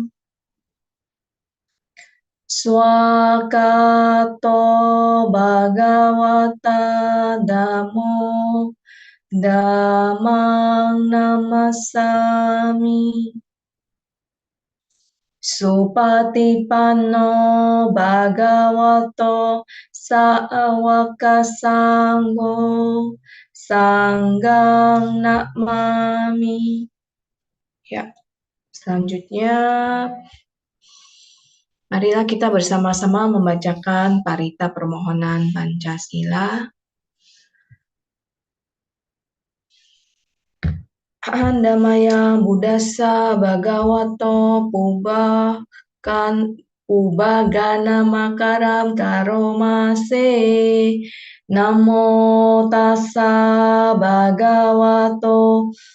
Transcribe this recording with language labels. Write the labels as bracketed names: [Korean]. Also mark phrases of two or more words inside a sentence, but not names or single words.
[Pali] Swakato bhagavata dhammo dhammang namasami, Supatipanno bhagavato sāvaka sangho sanghang namami. [Indonesian] Ya, selanjutnya marilah kita bersama-sama membacakan parita permohonan Pancasila. [Pali] Handamaya Buddhassa Bhagavato Pubbagana Makaram Karomase, Namo Tassa Bhagavato